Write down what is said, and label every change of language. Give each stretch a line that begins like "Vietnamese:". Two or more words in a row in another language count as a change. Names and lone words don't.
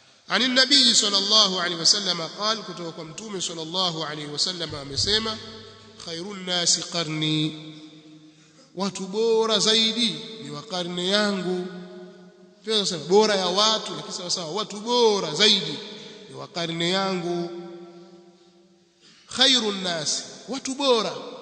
Arabic: عن النبي صلى الله عليه وسلم قال
Swahili: kutoka mtume
Arabic: صلى الله عليه وسلم
Swahili: amesema
Arabic: خير الناس قرني
Swahili: watu bora zaidi ni wa karne yangu pia sasa bora ya watu lakini sawa sawa watu bora zaidi ni wa karne yangu
Arabic: خير الناس
Swahili: watu bora